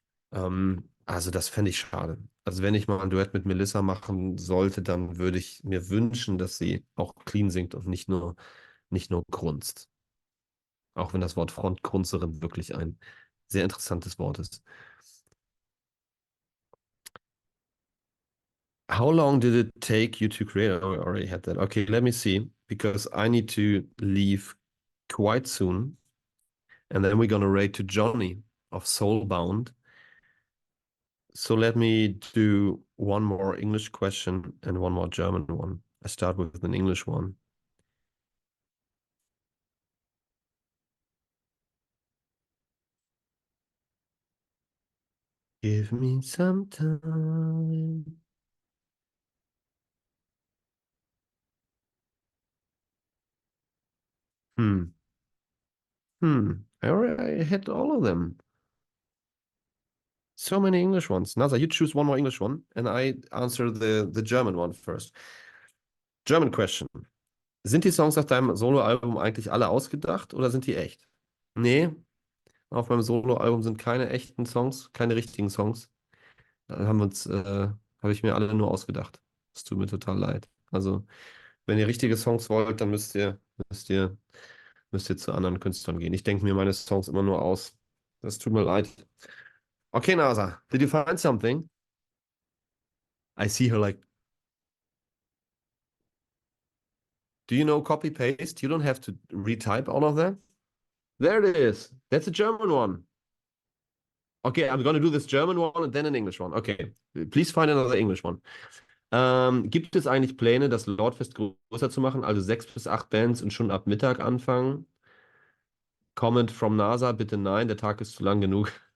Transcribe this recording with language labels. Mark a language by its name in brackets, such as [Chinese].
[German] Also das fände ich schade. Also wenn ich mal ein Duett mit Melissa machen sollte, dann würde ich mir wünschen, dass sie auch clean singt und nicht nur grunzt. Auch wenn das Wort Frontgrunzerin wirklich ein sehr interessantes Wort ist. [English] How long did it take you to create? Oh, I already had that. Okay, let me see, because I need to leave quite soon. And then we're gonna rate to Johnny of Soulbound. So let me do one more English question and one more German one. I start with an English one. Give me some time. Hmm. I already had all of them. So many English ones. Nasa, you choose one more English one, and I answer the German one first. German question. [German] Sind die Songs auf deinem Soloalbum eigentlich alle ausgedacht oder sind die echt? Nee, auf meinem Soloalbum sind keine echten Songs, keine richtigen Songs. Da habe ich mir alle nur ausgedacht. Es tut mir total leid. Also, wenn ihr richtige Songs wollt, dann müsst ihr zu anderen Künstlern gehen. Ich denke mir meine Songs immer nur aus. Das tut mir leid. [English] Okay, Nasa, did you find something? I see her like, do you know copy paste? You don't have to retype all of that. There it is. That's a German one. Okay, I'm going to do this German one and then an English one. Okay, please find another English one. [German] Gibt es eigentlich Pläne, das Lordfest größer zu machen, also 6 bis 8 Bands und schon ab Mittag anfangen? [English] Comment from NASA, [German] bitte nein, der Tag ist zu lang genug.